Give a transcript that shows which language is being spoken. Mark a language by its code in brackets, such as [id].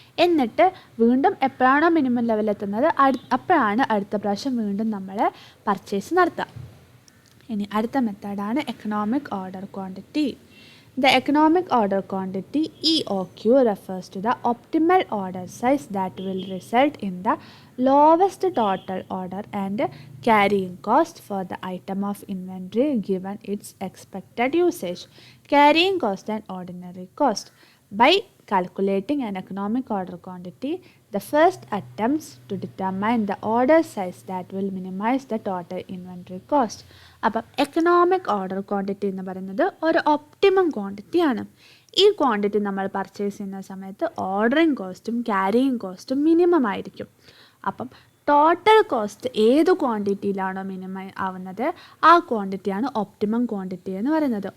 [ml] എന്നിട്ട് വീണ്ടും എപ്പോഴാണോ മിനിമം ലെവലെത്തുന്നത് അപ്പോഴാണ് അടുത്ത പ്രാവശ്യം വീണ്ടും നമ്മൾ പർച്ചേസ് നടത്തുക. ഇനി അടുത്ത മെത്തേഡാണ് economic order quantity. [en] The economic order quantity EOQ refers to the optimal order size that will result in the lowest total order and carrying cost for the item of inventory given its expected usage. Carrying cost and ordinary cost. By calculating an economic order quantity, the first attempts to determine the order size that will minimize the total inventory cost. [ml] അപ്പം economic order quantity എന്ന് പറയുന്നത് ഒരു optimum ക്വാണ്ടിറ്റിയാണ്. ഈ quantity നമ്മൾ purchase ചെയ്യുന്ന സമയത്ത് ordering കോസ്റ്റും carrying കോസ്റ്റും മിനിമം ആയിരിക്കും. അപ്പം ടോട്ടൽ കോസ്റ്റ് ഏത് ക്വാണ്ടിറ്റിയിലാണോ മിനിമം ആവുന്നത് ആ ക്വാണ്ടിറ്റിയാണ് ഒപ്റ്റിമം ക്വാണ്ടിറ്റി എന്ന് പറയുന്നത്.